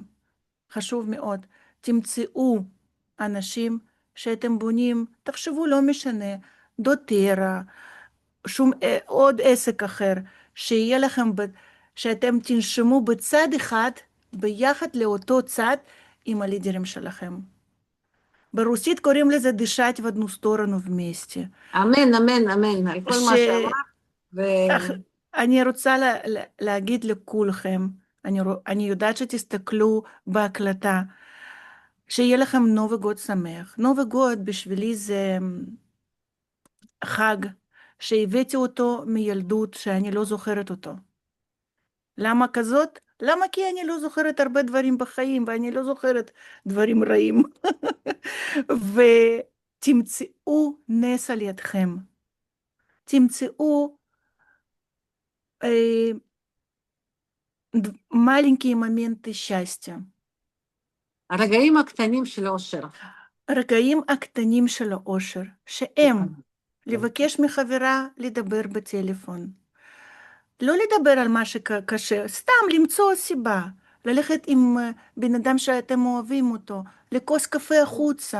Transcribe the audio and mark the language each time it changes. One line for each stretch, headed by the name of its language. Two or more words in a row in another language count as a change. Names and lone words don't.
Hebrew: חשוב מאוד, תמצאו אנשים שאתם בונים, תחשבו, לא משנה, דוטרה, שום עוד עסק אחר, שיהיה לכם, שאתם תנשמו בצד אחד, ביחד לאותו צד עם הלידרים שלכם. ברוסית קוראים לזה
Russian: דשת в одну сторону вместе.
Hebrew: אמן, אמן, אמן, על כל מה שאמרת. ו... אני רוצה להגיד לכולכם, אני יודעת שתסתכלו בהקלטה, שיהיה לכם
Russian: новый год
Hebrew: שמח.
Russian: новый год
Hebrew: בשבילי זה חג שהבאתי אותו מילדות, שאני לא זוכרת אותו. למה כזאת? למה? כי אני לא זוכרת הרבה דברים בחיים, ואני לא זוכרת דברים רעים. ותמצאו נס על ידכם.
Russian: תמצאו маленькие моменты счастья.
Hebrew: הרגעים הקטנים של אושר. הרגעים הקטנים של האושר, שהם לבקש מחברה לדבר בטלפון. לא לדבר על מה שקשה, סתם למצוא סיבה. ללכת עם בן אדם שאתם אוהבים אותו, לכוס קפה החוצה.